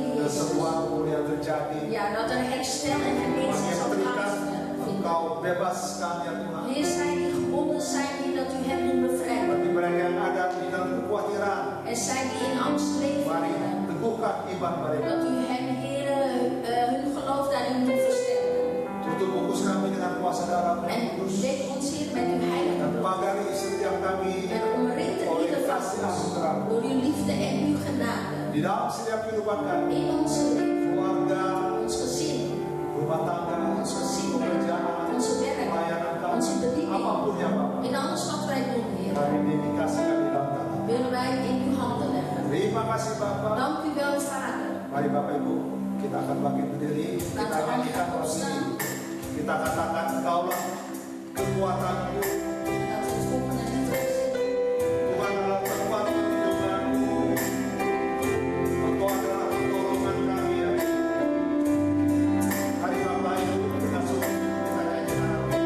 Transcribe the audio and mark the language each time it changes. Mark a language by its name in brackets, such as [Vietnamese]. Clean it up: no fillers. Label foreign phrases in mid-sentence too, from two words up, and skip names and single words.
[Indonesian] Dan Jezus. semua kemuliaan terjadi. [Dutch] Ja, dat er herstel en [Indonesian] Tuhan [Dutch] genezing [Indonesian] yang [Dutch] zal [Indonesian] terikat, [Dutch] plaatsvinden. [Indonesian] Engkau bebaskan ya Tuhan. [Dutch] Heer, zij die gebonden zijn, Heer, dat u hen doet bevrijden. [Indonesian] Bagi mereka yang ada di dalam kekhawatiran, [Dutch] En zij die in angst leven, [Indonesian] mari [Dutch] Heer, [Indonesian] teguhkan iman mereka. [Dutch] dat u hen, Heer, hun geloof daarin doet versterken. [Indonesian] Tutup bungkus kami dengan kuasa darah [Dutch] En [Indonesian] yang kudus. [Dutch] dek ons, Heer, met uw heilige [Indonesian] Dan [Dutch] bloed. [Indonesian] pagari setiap kami [Dutch] En omringt [Indonesian] oleh [Dutch] ieder van [Indonesian] kasih [Dutch] ons [Indonesian] anugerah. [Dutch] door uw liefde en uw genade. [Indonesian] Di dalam setiap kehidupan kami, [Dutch] In onze leven, [Indonesian] keluarga, [Dutch] ons gezin, [Indonesian] rumah tangga, [Dutch] ons gezin, [Indonesian] pekerjaan, [Dutch] onze werk, [Indonesian] pelayanan kami, [Dutch] onze bediening. [Indonesian] apapun ya Bapak. [Dutch] In alles wat wij doen, Heer, [Indonesian] Kami dedikasikan di dalam tangan. [Dutch] willen wij in uw handen leggen. [Indonesian] Terima kasih Bapak. [Dutch] Dank u wel, Vader. [Indonesian] Mari Bapak Ibu, kita akan bangkit berdiri. Kita [Dutch] Laten we [Indonesian] nyanyikan [Dutch] allemaal [Indonesian] lagu [Dutch] opstaan. [Indonesian] ini. Kita katakan Engkaulah kekuatanku. [Dutch] Dat we het volgende lied gaan zingen. [Indonesian] Tuhan adalah tempat perlindunganku. Engkau adalah pertolongan kami ya. Mari Bapak Ibu, kita sungguh kita nyanyikan.